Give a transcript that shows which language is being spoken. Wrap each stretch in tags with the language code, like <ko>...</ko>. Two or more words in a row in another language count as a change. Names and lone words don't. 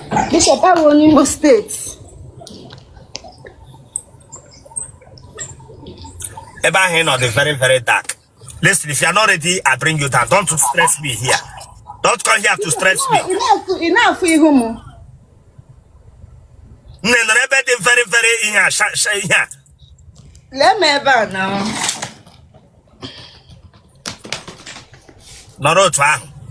<ig>Bishop, abụ onye Imo State. Ebe ahụ ị nọ dị</ig> <en>very, very dark. Listen, if you are not ready, I bring you down. Don't stress me here. Don't come here to stress me.</en> <ig>Ị na-afụ, ị na-afụ ihu m? Nne, nọrọ ebe dị</ig> <en>very, very</en> <ig>ihe a, sha-, sha-, ihe a. Lee m ebe a na. Nọrọ otu ahụ.</ig>